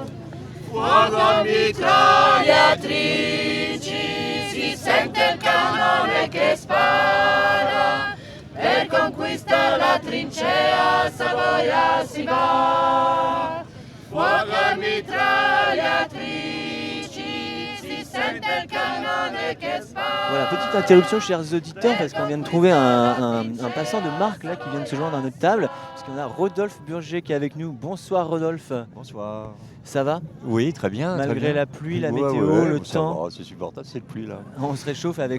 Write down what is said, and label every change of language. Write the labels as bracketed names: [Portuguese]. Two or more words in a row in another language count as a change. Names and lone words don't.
[Italian] Fuoco mitragliatrici, si sente il cannone che spara, per conquistare la trincea Savoia si va. Fuoco mitragliatrici, si sente il cannone che spara. [French] Voilà, petite interruption chers auditeurs parce qu'on vient de trouver un passant de marque là qui vient de se joindre à notre table parce qu'on a Rodolphe Burger qui est avec nous. Bonsoir Rodolphe. Bonsoir. Ça va? Oui, très bien. Malgré très bien. la pluie, la météo, le temps. C'est supportable cette pluie là. On se réchauffe avec